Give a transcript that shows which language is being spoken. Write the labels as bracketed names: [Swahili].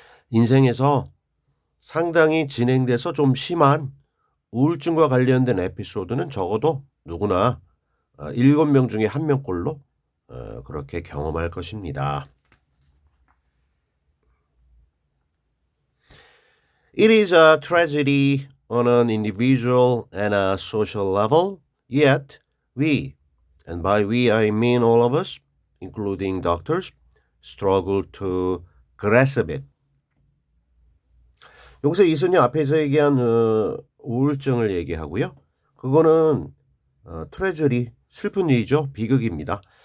[Korean] 인생에서 상당히 진행돼서 좀 심한 우울증과 관련된 에피소드는 적어도 누구나 7명 중에 1명꼴로 그렇게 경험할 것입니다. [English] It is a tragedy on an individual and a social level, yet we, and by we I mean all of us, including doctors, struggle to grasp it. [Korean] 여기서 이순이 앞에서 얘기한 우울증을 얘기하고요. 그거는 트레저리 슬픈 일이죠. 비극입니다.